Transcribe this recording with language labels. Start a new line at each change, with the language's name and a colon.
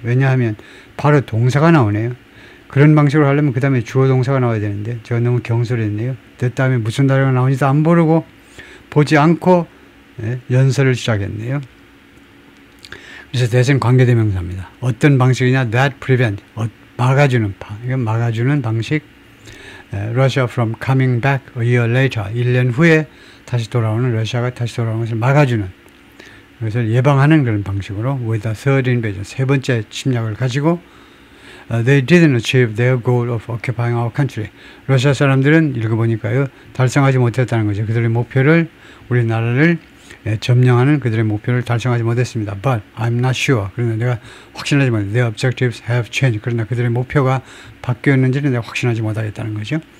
Korean: 왜냐하면 바로 동사가 나오네요. 그런 방식으로 하려면 그 다음에 주어 동사가 나와야 되는데 제가 너무 경솔했네요. 그 다음에 무슨 단어가 나오는지도 안 모르고 보지 않고 연설을 시작했네요. 그래서 that은 관계대명사입니다. 어떤 방식이냐? that prevent. 이건 막아주는 방식.
English: Russia from coming back a year later.
Korean: 1년 후에 다시 돌아오는 러시아가 다시 돌아오는 것을 막아주는. 그래서 예방하는 그런 방식으로
English: with a third invasion.
Korean: 세 번째 침략을 가지고
English: they didn't achieve their goal of occupying our country.
Korean: 러시아 사람들은 읽어보니까요. 달성하지 못했다는 거죠. 그들의 목표를 우리나라를 점령하는 그들의 목표를 달성하지 못했습니다.
English: But I'm not sure.
Korean: 그러나 내가 확신하지 못해.
English: Their objectives have changed.
Korean: 그러나 그들의 목표가 바뀌었는지는 내가 확신하지 못하겠다는 거죠.